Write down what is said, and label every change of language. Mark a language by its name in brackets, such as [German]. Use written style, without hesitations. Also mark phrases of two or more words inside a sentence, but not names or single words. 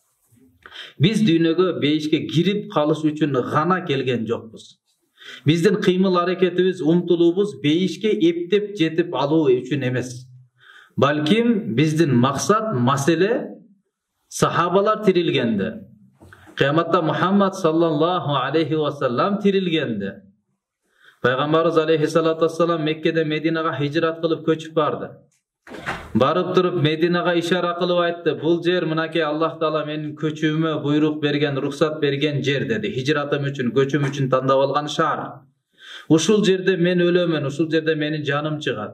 [Kyrgyz] Биз дүйнөгө бейишке кирип калыш үчүн гана келген жокпуз. Биздин кыймыл аракетибиз, умтулуубуз бейишке эптеп жетип алуу үчүн эмес. Балким биздин максат, маселе сахабалар тирилгенде, кыяматта Мухаммад [Arabic] صلى الله عليه وسلم [Kyrgyz] тирилгенде, пайгамбарыбыз [Arabic] عليه الصلاة والسلام [Kyrgyz] Меккеден Мединага хижрат кылып көчүп барды. Барып туруп Мединага ишара кылып айтты, бул жер мынакей Аллах Таала менин көчүүмө буйрук берген, рухсат берген жер деди. Хижратым үчүн, көчүм үчүн тандап алган шаар. Ушул жерде мен өлөмүн, ушул жерде менин жаным чыгат.